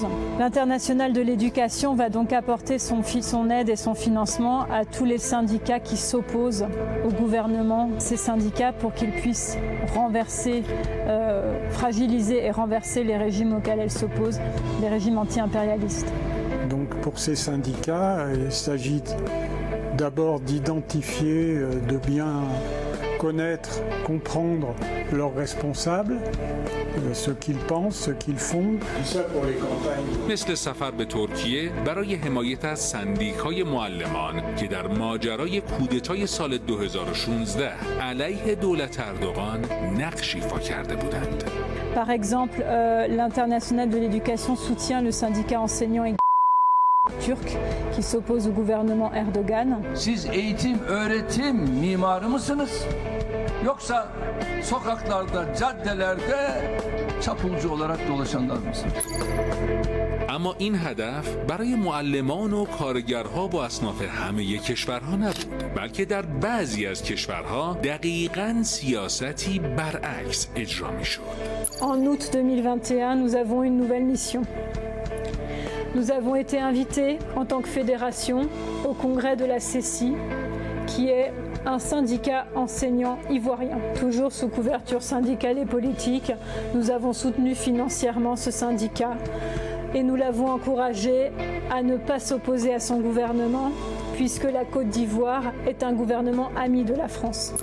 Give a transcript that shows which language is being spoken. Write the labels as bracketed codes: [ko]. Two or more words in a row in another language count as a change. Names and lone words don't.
[fr] L'Internationale de l'éducation va donc apporter son aide et son financement à tous les syndicats qui s'opposent au gouvernement, ces syndicats pour qu'ils puissent renverser, fragiliser et renverser les régimes auxquels elles s'opposent, les régimes anti-impérialistes. Donc pour ces syndicats, il s'agit d'abord d'identifier, de bien connaître, comprendre leurs responsables, ce qu'ils pensent, ce qu'ils font. Ça pour les campagnes. [fa] مثل سفر به ترکیه برای حمایت از سندیکای معلمان که در ماجرای کودتای سال 2016 علیه دولت اردوغان نقش ایفا کرده بودند. [fr] Par exemple, l'Internationale de l'éducation soutient le syndicat enseignant et Türk qui s'oppose au gouvernement Erdogan. [tr] Siz eğitim, öğretim mimarı mısınız? Yoksa sokaklarda, caddelerde çapulcu olarak dolaşanlar mısınız? [fa] اما این هدف برای معلمان و کارگرها با اصناف همه کشورها نبود، بلکه در بعضی از کشورها دقیقاً سیاستی برعکس اجرا می‌شد. [fr] En août 2021, nous avons une nouvelle mission. Nous avons été invités en tant que fédération au congrès de la CECI, qui est un syndicat enseignant ivoirien. Toujours sous couverture syndicale et politique, nous avons soutenu financièrement ce syndicat et nous l'avons encouragé à ne pas s'opposer à son gouvernement, puisque la Côte d'Ivoire est un gouvernement ami de la France.